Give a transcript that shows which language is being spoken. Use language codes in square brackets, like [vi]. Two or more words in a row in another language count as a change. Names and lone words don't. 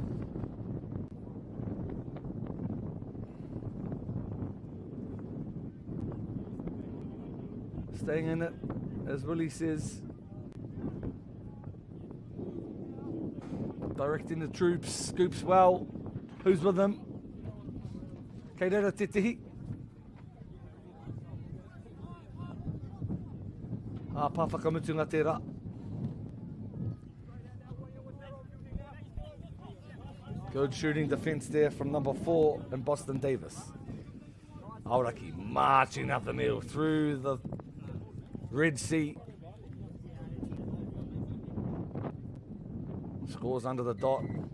[en] Staying in it, as Willie says. Directing the troops, scoops well. Who's with them? [mi] Kei reira te tihi. Pāwhakamutu ngā tērā. [en] Good shooting defence there from number 4 and Boston Davis. Araki marching up the middle through the Red Sea. Scores under the dot.